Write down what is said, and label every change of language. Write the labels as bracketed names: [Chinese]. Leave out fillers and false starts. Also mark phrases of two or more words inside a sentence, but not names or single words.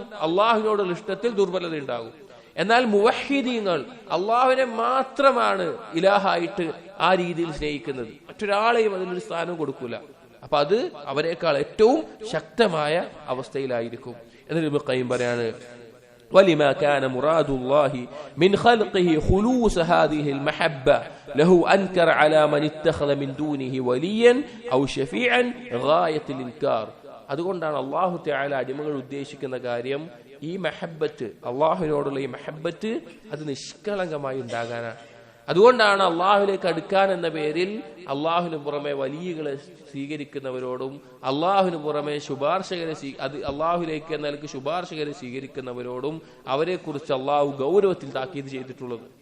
[Malayalam] അള്ളാഹുവിനോടുള്ള ഇഷ്ടത്തിൽ ദുർബലത ഉണ്ടാകും. എന്നാൽ മുവഹ്ഹിദീങ്ങൾ അള്ളാഹുവിനെ മാത്രമാണ് ഇലാഹായിട്ട് ആ രീതിയിൽ സ്നേഹിക്കുന്നത്, മറ്റൊരാളെയും അതിനൊരു സ്ഥാനം കൊടുക്കൂല. അപ്പൊ അത് അവരെക്കാൾ ഏറ്റവും ശക്തമായ അവസ്ഥയിലായിരിക്കും. എന്നിട്ട് ഇബ്നുൽ ഖയ്യിം പറയാണ്, [Arabic] ولما كان مراد الله من خلقه خلوص هذه المحبة له أنكر على من اتخذ من دونه وليا أو شفيعا غاية الإنكار. [Malayalam] അതുകൊണ്ടാണ് അല്ലാഹു തആല അടിമകൾ ഉദ്ദേശിക്കുന്ന കാര്യം ഈ മഹബ്ബത്ത്, അള്ളാഹുവിനോടുള്ള ഈ മഹബ്ബത്ത് അത് നിഷ്കളങ്കമായി ഉണ്ടാകാനാണ്. അതുകൊണ്ടാണ് അള്ളാഹുവിലേക്ക് അടുക്കാൻ എന്ന പേരിൽ അള്ളാഹുവിന് പുറമെ വലിയകളെ സ്വീകരിക്കുന്നവരോടും അള്ളാഹുവിന് പുറമെ ശുപാർശകരെ അള്ളാഹുലേക്ക് എന്ന നിലക്ക് ശുപാർശകരെ സ്വീകരിക്കുന്നവരോടും അവരെ കുറിച്ച് അള്ളാഹു ഗൗരവത്തിൽ താക്കീത് ചെയ്തിട്ടുള്ളത്.